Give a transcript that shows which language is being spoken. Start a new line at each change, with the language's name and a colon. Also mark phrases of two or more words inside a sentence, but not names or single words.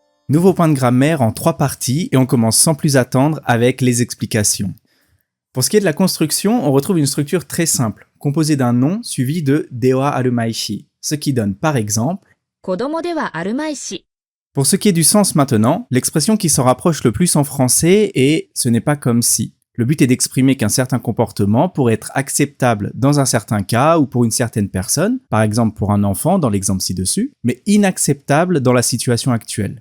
French: Nouveau point de grammaire en 3 parties et on commence sans plus attendre avec les explications. Pour ce qui est de la construction, on retrouve une structure très simple, composée d'un nom suivi de
Japanese: ではあるまいし,
French: ce qui donne par exemple
Japanese: 子供ではあるまいし。
French: Pour ce qui est du sens maintenant, l'expression qui s'en rapproche le plus en français est « ce n'est pas comme si ». Le but est d'exprimer qu'un certain comportement pourrait être acceptable dans un certain cas ou pour une certaine personne, par exemple pour un enfant dans l'exemple ci-dessus, mais inacceptable dans la situation actuelle.